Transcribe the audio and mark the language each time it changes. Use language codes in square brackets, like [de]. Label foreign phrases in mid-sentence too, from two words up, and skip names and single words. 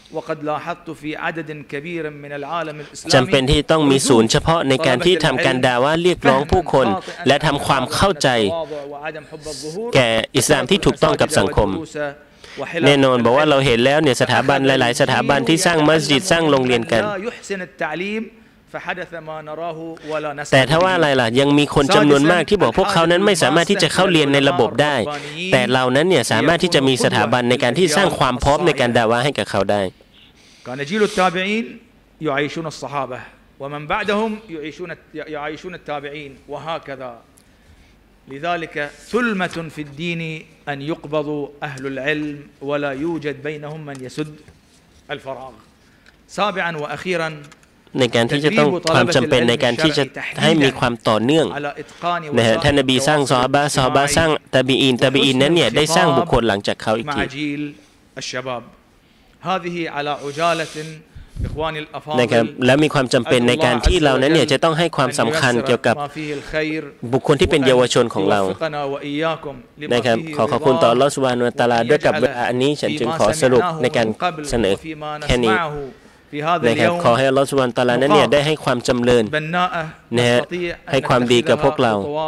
[th] จำเป็นที่ต้องมีศูนย์เฉพาะในการที่ทำการด่าว่าเรียกร้องผู้คนและทำความเข้าใจแก่อิสลามที่ถูกต้องกับสังคมแน่นอนบอกว่าเราเห็นแล้วเนี่ยสถาบันหลายๆสถาบันที่สร้างมัสยิดสร้างโรงเรียนกัน แต่ถ้าว่าอะไรล่ะยังมีคนจำนวนมากที่บอกพวกเขานั้นไม่สามารถที่จะเข้าเรียนในระบบได้แต่เรานั้นเนี่ยสามารถที่จะมีสถาบันในการที่สร้างความพร้อมในการด่าว่าให้กับเขาได้ [ar] كان جيل التابعين يعيشون الصحابة ومن بعدهم يعيشون التابعين وهكذا لذلك ثلمة في الدين أن يقبضوا أهل العلم ولا يوجد بينهم من يسد الفراغ سابعا وأخيرا [th] ในการที่จะต้องความจำเป็นในการที่จะให้มีความต่อเนื่องนะฮะท่านนบีสร้างซอฮาบะห์สร้างตาบีอีนนั้นเนี่ยได้สร้างบุคคลหลังจากเขาอีกที นะครับและมีความจำเป็นในการที่เรานั้นเนี่ยจะต้องให้ความสำคัญเกี่ยวกับบุคคลที่เป็นเยาวชนของเรานะครับขอบคุณต่ออัลเลาะห์ [ar] سبحانه وتعالى [th] ด้วยกับเวลาอันนี้ฉันจึงขอสรุปในการเสนอแค่นี้นะครับขอให้อัลเลาะห์ [ar] سبحانه وتعالى [th] นั้นเนี่ยได้ให้ความจำเริญนะฮะให้ความดีกับพวกเรา